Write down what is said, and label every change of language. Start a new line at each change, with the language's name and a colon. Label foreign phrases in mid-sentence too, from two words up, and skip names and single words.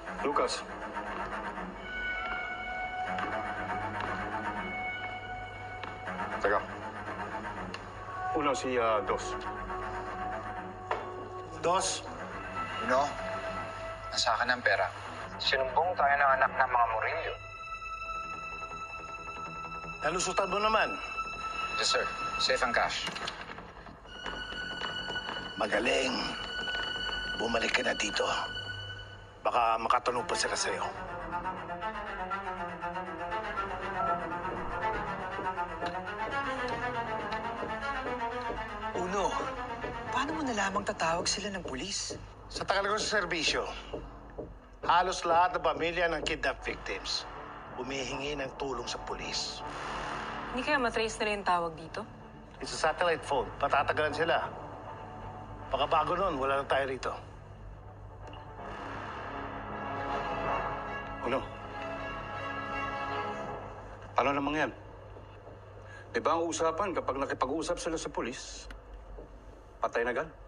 Filipino: Lucas. Teka. Uno si Dos. Dos? Uno, nasa akin ang pera. Sinumbong tayo ng anak ng mga Murillo. Nalusutan mo naman.
English: Yes, sir. Safe and cash.
Filipino: Magaling. Bumalik ka na dito. Baka makatanong pa sila sa'yo. Uno, paano mo nalamang tatawag sila ng pulis? Sa tagal ko sa serbisyo, halos lahat ng pamilya ng
English: kidnap victims
Filipino: humihingi ng tulong sa pulis. Hindi kaya matrace na rin yung tawag dito?
English: It's a satellite phone.
Filipino: Patatagalan sila. Baka bago nun, wala na tayo rito. Uno. Ano namang yan? Di ba ang usapan kapag nakipag-usap sila sa pulis, patay na agad?